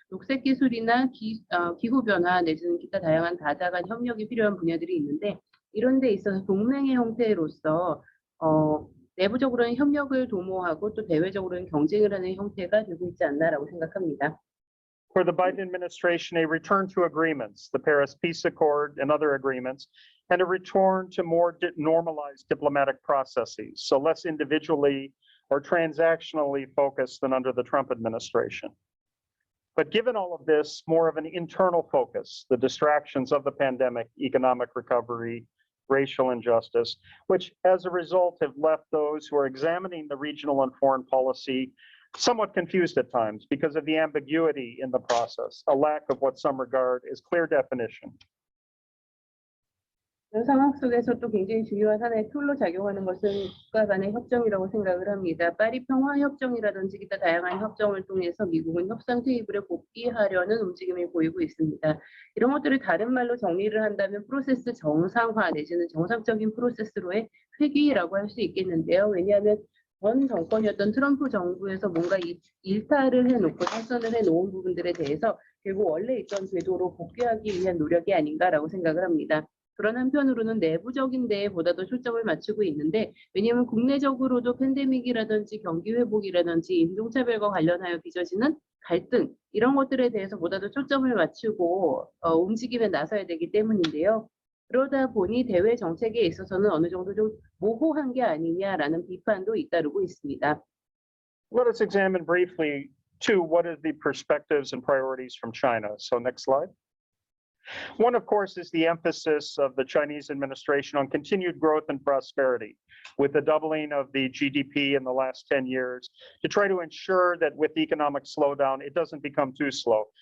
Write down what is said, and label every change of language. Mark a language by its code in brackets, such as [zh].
[ko] 녹색 기술이나 기후 변화 내지는 기타 다양한 다자간 협력이 필요한 분야들이 있는데 이런 데 있어서 동맹의 형태로서 내부적으로는 협력을 도모하고 또 대외적으로는 경쟁을 하는 형태가 되고 있지 않나라고 생각합니다. [en] For the Biden administration, a return to agreements, the Paris Peace Accord and other agreements, and a return to more normalized diplomatic processes, so less individually or transactionally focused than under the Trump administration. But given all of this, more of an internal focus, the distractions of the pandemic, economic recovery, racial injustice, which as a result have left those who are examining the regional and foreign policy somewhat confused at times because of the ambiguity in the process, a lack of what some regard as clear definition. [ko] 이런 상황 속에서 또 굉장히 중요한 하나의 툴로 작용하는 것은 국가 간의 협정이라고 생각을 합니다. 파리 평화협정이라든지 기타 다양한 협정을 통해서 미국은 협상 테이블에 복귀하려는 움직임을 보이고 있습니다. 이런 것들을 다른 말로 정리를 한다면 프로세스 정상화 내지는 정상적인 프로세스로의 회귀라고 할 수 있겠는데요. 왜냐하면 전 정권이었던 트럼프 정부에서 뭔가 일탈을 해놓고 탈선을 해놓은 부분들에 대해서 결국 원래 있던 궤도로 복귀하기 위한 노력이 아닌가라고 생각을 합니다. 그런 한편으로는 내부적인 데에 보다 더 초점을 맞추고 있는데 왜냐하면 국내적으로도 팬데믹이라든지 경기 회복이라든지 인종차별과 관련하여 빚어지는 갈등 이런 것들에 대해서 보다 더 초점을 맞추고 움직임에 나서야 되기 때문인데요. 그러다 보니 대외 정책에 있어서는 어느 정도 좀 모호한 게 아니냐라는 비판도 잇따르고 있습니다. [en] Let us examine briefly too what are the perspectives and priorities from China. So next slide. One, of course, is the emphasis of the Chinese administration on continued growth and prosperity, with the doubling of the GDP in the last 10 years, to try to ensure that with economic slowdown, it doesn't become too slow.